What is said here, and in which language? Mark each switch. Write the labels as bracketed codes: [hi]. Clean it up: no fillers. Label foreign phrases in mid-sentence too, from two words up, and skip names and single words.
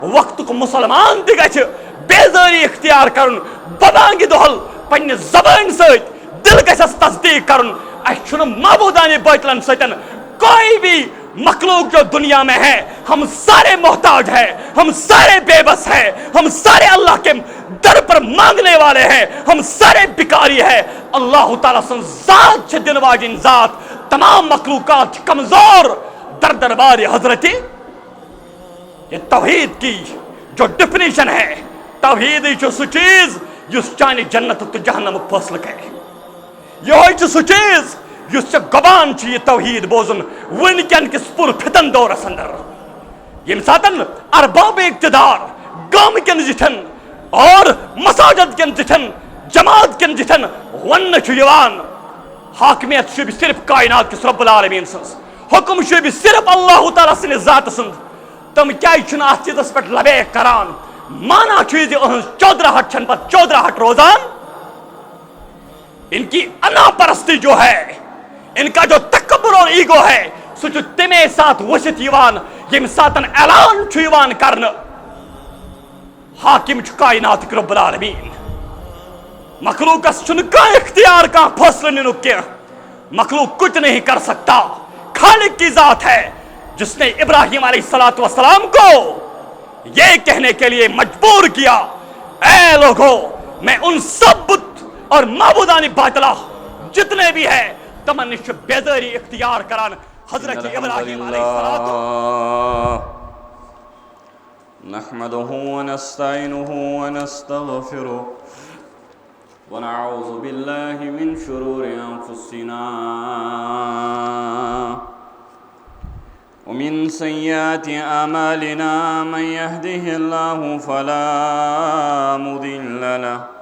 [ks] وقت کو مسلمان تہ گژھِ بیزاری اختیار کرن بانگہِ دۄہل پننہِ زبان سۭتۍ دل گژھس تصدیق کرن اس چھُنہٕ معبودانہِ باطلن سۭتۍ [ur] کوئی بھی مخلوق جو دنیا میں ہے ہم سارے محتاج ہیں، ہم سارے بے بس ہیں، ہم سارے اللہ کے در پر مانگنے والے ہیں، ہم سارے بکاری ہیں. [ks] اللہ تعالیٰ سن ذات چھ دن واجن ذات، تمام مخلوقات کمزور در دربار حضرت. [ur] یہ توحید کی جو ڈیفینیشن ہے، [ks] توحید چھُ سُہ چیز یُس چانہِ جنت تو جہنم فٲصلہٕ کرِ. یہ چھُ سُہ چیز یُس ژےٚ گۄبان چھُ یہ توحید بوزن ونکٮ۪ن کِس پُر فتن دورس اندر، ییٚمہِ ساتن ارباب اقتدار گام کٮ۪ن زِٹھٮ۪ن اور مساجد کٮ۪ن زِٹھٮ۪ن جماعت کٮ۪ن زِٹھٮ۪ن وننہٕ چھُ یِوان حاکمیت شوٗبہِ صرف کائنات کِس رب العالمین سٕنٛز، حکم شوٗبہِ صرف اللہ تعالیٰ سٕنٛدِس ذاتہٕ سُنٛد. تم کیٛازِ چھِنہٕ اتھ چیٖزس پٮ۪ٹھ لبیک کران؟ مانا چھُ زِ أہٕنٛز چودراہٹ چھنہٕ پتہٕ چودراہٹ روزان. [ur] ان کی انا پرستی جو ہے، ان کا جو تکبر اور ایگو ہے، [ks] سُہ چھُ تمے ساتھ ؤسِتھ یِوان ییٚمہِ ساتن اعلان چھُ یِوان کرنہٕ حاکم چھُ کائناتُک رب العالمین. مخلوقس چھُنہٕ کانٛہہ اختیار کانٛہہ فٲصلہٕ نِنُک کینٛہہ. [ur] مخلوق کچھ نہیں کر سکتا. خالق کی ذات ہے جس نے ابراہیم علیہ السلام کو یہ کہنے کے لیے مجبور کیا، اے لوگو میں ان سب بت اور معبودان باطلہ جتنے بھی ہیں [ks] تمن نش بیزاری اختیار کران. [ur] حضرت ابراہیم علیہ السلام [ar] نحمده ونستعينه ونستغفره ونعوذ بالله من شرور أنفسنا ومن سيئات أعمالنا من يهده الله فلا مضل له